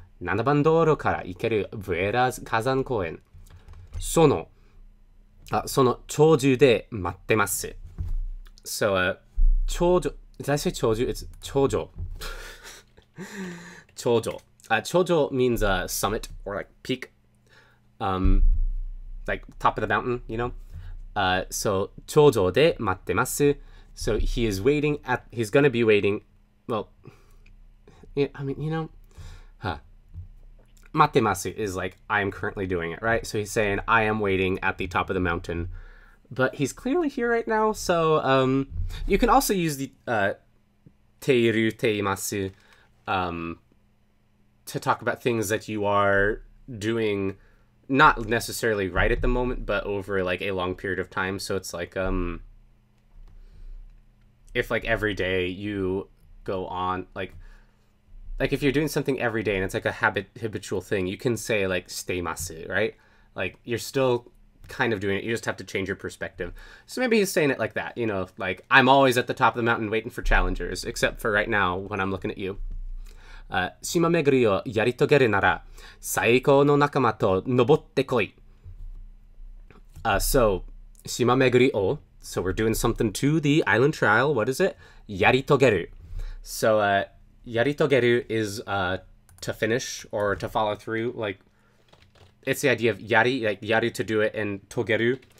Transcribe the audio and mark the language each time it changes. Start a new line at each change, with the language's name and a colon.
Japanese: 7番道路から行けるブエラ火山公園。その頂上で待ってます。
English: So, 頂上, did I say 頂上? It's 頂上.
Japanese: 頂上.
English: 頂上 means summit or like peak. Like top of the mountain, you know?
Japanese: So, 頂上で待ってます.
English: So he's gonna be waiting, well, yeah, I mean, you know, matemasu is like, I am currently doing it, right? So he's saying, I am waiting at the top of the mountain, but he's clearly here right now, so, you can also use the, teiru, teimasu, to talk about things that you are doing, not necessarily right at the moment, but over, like, a long period of time, so it's like, if like every day you go on like if you're doing something every day and it's like a habitual thing, you can say like steimasu, right? Like you're still kind of doing it, you just have to change your perspective. So maybe he's saying it like that, you know, like I'm always at the top of the mountain waiting for challengers, except for right now when I'm looking at you.
Japanese: 島巡りをやり遂げるなら最高の仲間と登ってこい.
English: So 島巡りを, so we're doing something to the island trial. What is it? Yaritogeru. So, yaritogeru is to finish or to follow through. Like, it's the idea of yari, like yari to do it, and togeru.